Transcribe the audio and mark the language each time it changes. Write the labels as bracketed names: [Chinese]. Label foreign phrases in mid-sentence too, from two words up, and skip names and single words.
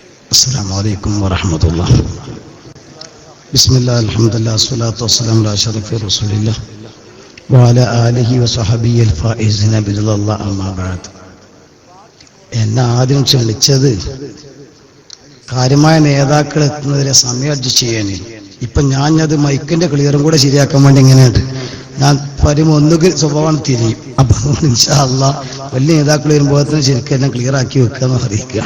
[Arabic] السلام عليكم ورحمة الله. بسم الله الحمد لله والصلاة والسلام على أشرف رسول الله وعلى آله وصحبه الفائزين برضا الله أما بعد. [Malayalam] എന്നെ ആദ്യം ക്ഷണിച്ചത് കാര്യമായ നേതാക്കൾ എത്തുന്നതിനെ സമയം അഡ്ജസ്റ്റ് ചെയ്യാനേ. ഇപ്പം ഞാനത് മൈക്കിന്റെ ക്ലിയറും കൂടെ ശരിയാക്കാൻ വേണ്ടി ഇങ്ങനെയുണ്ട്. ഞാൻ പറയുമ്പോൾ ഒന്നുകിൽ സ്വഭാവം തിരിയും. അപ്പം അതുകൊണ്ട് [Arabic] إن شاء الله [Malayalam] വലിയ നേതാക്കൾ വരുമ്പോഴത്തേനും ശരിക്കും എന്നെ ക്ലിയർ ആക്കി വെക്കുക എന്ന് അറിയിക്കുക.